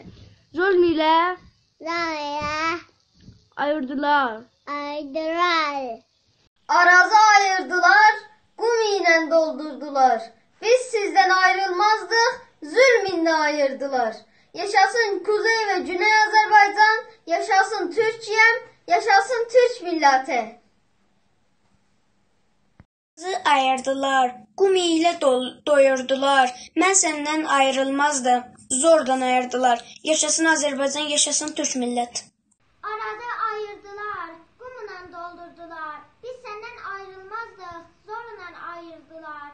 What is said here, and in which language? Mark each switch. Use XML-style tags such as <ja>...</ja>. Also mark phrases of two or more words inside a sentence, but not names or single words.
<tr>zulm ile ayırdılar. ayırdılar.</tr> <az>Arazı ayırdılar, qum ilə doldurdular. Biz sizdən ayrılmazdıq, zulm ilə ayırdılar.</az> <tr>Yaşasın Kuzey ve Güney Azerbaycan, yaşasın Türkiyem, yaşasın Türk milleti.</tr> <az>Arazi ayırdılar, qum ilə doyurdular. Mən səndən ayrılmazdım, zordan ayırdılar. Yaşasın Azərbaycan, yaşasın Türk milləti. Arazi ayırdılar, qumla doldurdular. Biz səndən ayrılmazdıq, zorla ayırdılar.</az>